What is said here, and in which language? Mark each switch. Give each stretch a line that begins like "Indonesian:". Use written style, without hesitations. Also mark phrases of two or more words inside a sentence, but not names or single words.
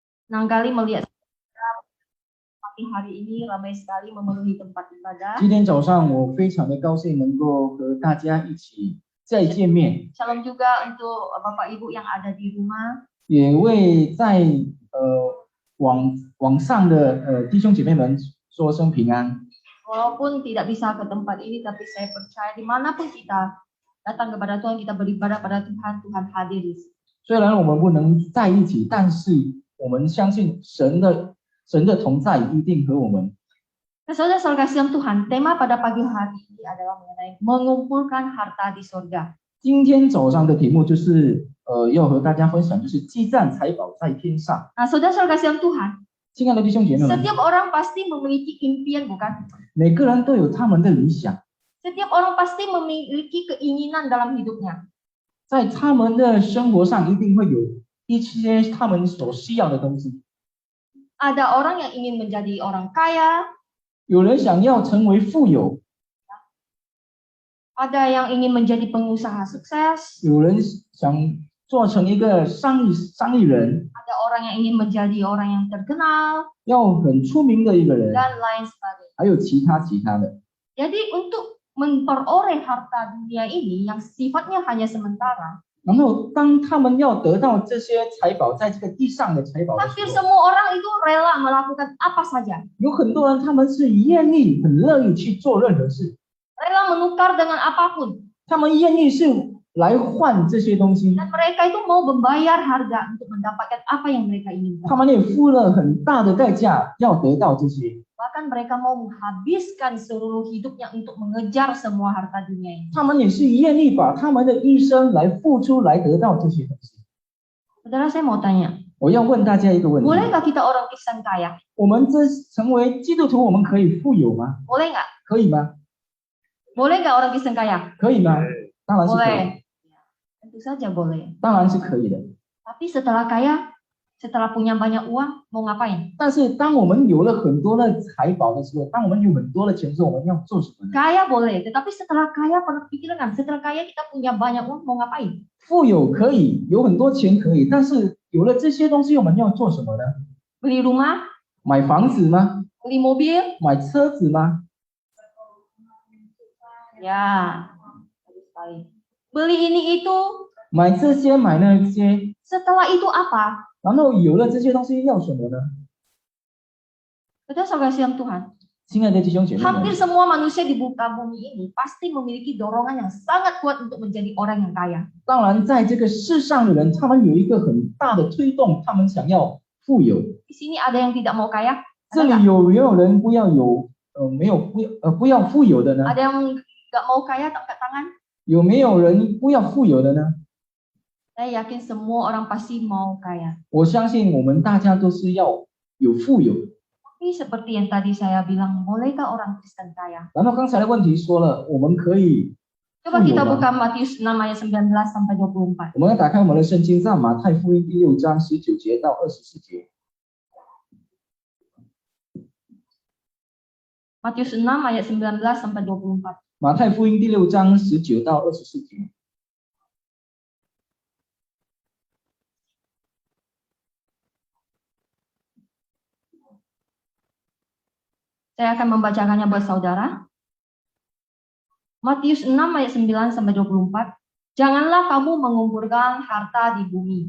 Indonesian: Senang kali melihat pagi hari ini ramai sekali memenuhi tempat ibadah.
Chinese: 今天早上我非常的高兴能够和大家一起再见面，
Indonesian: Shalom juga untuk Bapak Ibu yang ada di rumah.
Chinese: 也为在网上的弟兄姐妹们说声平安。
Indonesian: Walaupun tidak bisa ke tempat ini, tapi saya percaya dimanapun kita datang kepada Tuhan, kita beribadah pada Tuhan, Tuhan hadir di sini.
Chinese: 虽然我们不能在一起，但是我们相信神的同在一定和我们。
Indonesian: Nah, saudara-saudara kasih Tuhan, tema pada pagi hari ini adalah mengenai mengumpulkan harta di surga.
Chinese: 今天早上的题目就是要和大家分享，就是积攒财宝在天上。
Indonesian: Nah, saudara-saudara kasih Tuhan,
Chinese: 亲爱的弟兄姐妹们，
Indonesian: setiap orang pasti memiliki impian, bukan?
Chinese: 每个人都有他们的理想，
Indonesian: Setiap orang pasti memiliki keinginan dalam hidupnya.
Chinese: 在他们的生活上一定会有一些他们所需要的东西。
Indonesian: Ada orang yang ingin menjadi orang kaya,
Chinese: 有人想要成为富有，
Indonesian: ada yang ingin menjadi pengusaha sukses,
Chinese: 有人想做成一个商业人，
Indonesian: ada orang yang ingin menjadi orang yang terkenal,
Chinese: 要很出名的一个人，
Indonesian: dan lain sebagainya.
Chinese: 还有其他的。
Indonesian: Jadi untuk memperoleh harta dunia ini yang sifatnya hanya sementara,
Chinese: 然后当他们要得到这些财宝，在这个地上的财宝的
Indonesian: hampir
Chinese: 时候，
Indonesian: semua orang itu rela melakukan apa saja,
Chinese: 有很多人他们是愿意、很乐意去做任何事，
Indonesian: rela menukar dengan apapun,
Chinese: 他们愿意是来换这些东西，
Indonesian: dan mereka itu mau membayar harga untuk mendapatkan apa yang mereka inginkan.
Chinese: 他们也付了很大的代价要得到这些，
Indonesian: Bahkan mereka mau menghabiskan seluruh hidupnya untuk mengejar semua harta dunia ini.
Chinese: 他们也是愿意把他们的一生来付出来得到这些东西。
Indonesian: Saudara, saya mau tanya,
Chinese: 我要问大家一个问题：
Indonesian: bolehkah kita orang Kristen kaya?
Chinese: 我们这成为基督徒，我们可以富有吗？
Indonesian: Boleh nggak?
Chinese: 可以吗？
Indonesian: Boleh nggak orang Kristen kaya?
Chinese: 可以吗？当然是可以，
Indonesian: Boleh. Tentu saja boleh.
Chinese: 当然是可以的。
Indonesian: Tapi setelah kaya, setelah punya banyak uang, mau ngapain?
Chinese: 但是当我们有了很多的财宝的时候，当我们有很多的钱的时候，我们要做什么呢？
Indonesian: Kaya boleh, tetapi setelah kaya pernah pikiran kan, setelah kaya kita punya banyak uang, mau ngapain?
Chinese: 富有可以，有很多钱可以，但是有了这些东西，我们要做什么呢？
Indonesian: Beli rumah,
Chinese: 买房子吗？
Indonesian: beli mobil,
Chinese: 买车子吗？
Indonesian: ya, bagus sekali. Beli ini itu,
Chinese: 买这些，买那些，
Indonesian: setelah itu apa?
Chinese: 然后有了这些东西要什么呢？
Indonesian: Saudara siang Tuhan,
Chinese: 亲爱的弟兄姐妹们，
Indonesian: hampir semua manusia di muka bumi ini pasti memiliki dorongan yang sangat kuat untuk menjadi orang yang kaya.
Chinese: 当然在这个世上的人，他们有一个很大的推动，他们想要富有。
Indonesian: Di sini ada yang tidak mau kaya?
Chinese: 这
Indonesian: Ada
Chinese: 里
Indonesian: nggak?
Chinese: 有没有人不要有没有不要富有的呢？
Indonesian: Ada yang nggak mau kaya, angkat tangan?
Chinese: 有没有人不要富有的呢？
Indonesian: Saya yakin semua orang pasti mau kaya.
Chinese: 我相信我们大家都是要有富有。
Indonesian: Tapi seperti yang tadi saya bilang, bolehkah orang Kristen kaya?
Chinese: 然后刚才的问题说了，我们可以，
Indonesian: Coba kita
Chinese: 富有吗？
Indonesian: buka Matius 6 ayat 19 sampai 24.
Chinese: 我们要打开我们的圣经，在马太福音第6章19节到24节。
Indonesian: Matius 6 ayat 19 sampai 24.
Chinese: 马太福音第6章19到24节。
Indonesian: Saya akan membacakannya buat saudara. Matius 6 ayat 9 sampai 24. Janganlah kamu mengumpulkan harta di bumi.